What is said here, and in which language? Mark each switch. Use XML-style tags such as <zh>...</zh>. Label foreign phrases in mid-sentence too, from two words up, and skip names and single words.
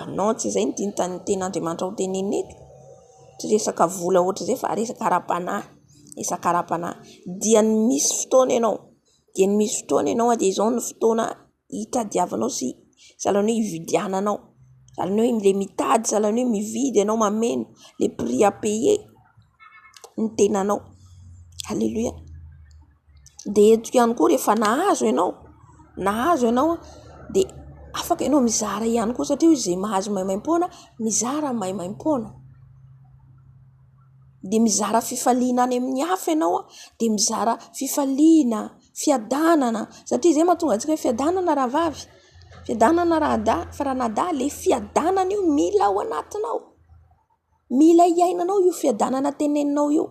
<mg>Non, tsy izay ny dinitany ten'Andriamanitra ho tenenina eto. Tsy resaka vola ohatra izay fa resaka ara-panahy. Dia ny misy fotoana ianao dia izao ny fotoana hitadiavanao sy sahalan'ny hoe hividiananao, sahalan'ny hoe le mitady, sahalan'ny hoe mividy ianao mameno</mg> <fr>le prix à payer</fr> <mg>ny tenanao. Alléluia. Dia eto ihany koa rehefa nahazo ianao dia afaka ianao mizara ihany koa satria izay mahazo maimaim-poana mizara maimaim-poana. Dia mizara fifaliana any amin'ny hafa ianao dia mizara fifaliana, fiadanana, satria izay mahatonga antsika hoe fiadanana raha vavy, fiadanana raha da, fa raha nada le fiadanana io mila ao anatinao, mila iainanao io fiadanana teneninao io.</mg>